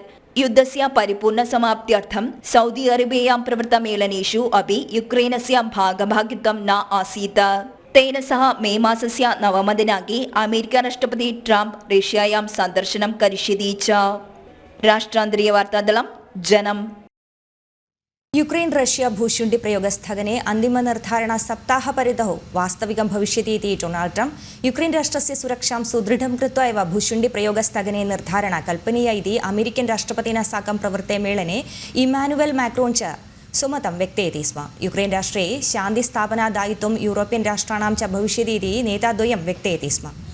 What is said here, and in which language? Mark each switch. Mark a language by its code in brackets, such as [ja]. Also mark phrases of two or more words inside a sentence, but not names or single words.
[sa] युद्धस्य परिपूर्णसमाप्त्यर्थं सौदी अरेबियायां प्रवृत्तमेलनेषु अपि യുക്രൈനस्य भागभागित्वं न आसीत्। तेन सह मे मासस्य 9 दिनाङ्के अमेरिका राष्ट्रपति ट्रम्प रष्यायां सन्दर्शनं करिष्यति च। राष्ट्रान्तरीयवार्तादलं जनम्। യുക്രൈൻ റഷ്യ ഭൂശുണ്ഡി പ്രയോഗസ്ഥഗനെ अन्तिमनिर्धारण सप्ताहपरितौ वास्तविकं भविष्यति इति डोनाल्ड ट्रम्प യുക്രൈൻ राष्ट्रस्य सुरक्षां सुदृढं कृत्वा एव भूशुण्डि प्रयोगस्थगने निर्धारण कल्पनीया इति अमेरिकन् राष्ट्रपतिना साकं प्रवृत्ते मेलने इमानुवेल् मैक्रोन् च सुमतं व्यक्तयति स्म। യുക്രൈൻ राष्ट्रे शान्तिस्थापनादायित्वं यूरोपियन् राष्ट्राणां च भविष्यति इति नेताद्वयं व्यक्तयति स्म।